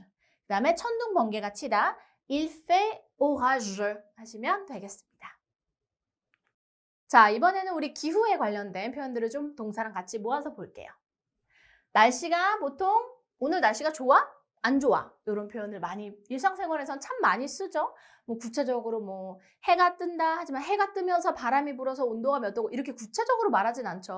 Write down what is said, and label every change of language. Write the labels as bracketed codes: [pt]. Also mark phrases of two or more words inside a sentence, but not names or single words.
[ko] 그다음에 천둥 번개가 치다. [fr] il fait orageux [ko] 하시면 되겠습니다. 자, 이번에는 우리 기후에 관련된 표현들을 좀 동사랑 같이 모아서 볼게요. 날씨가 보통 오늘 날씨가 좋아? 안 좋아? 이런 표현을 많이 일상생활에서는 참 많이 쓰죠. 뭐 구체적으로 뭐 해가 뜬다 하지만 해가 뜨면서 바람이 불어서 온도가 몇 도고 이렇게 구체적으로 말하진 않죠.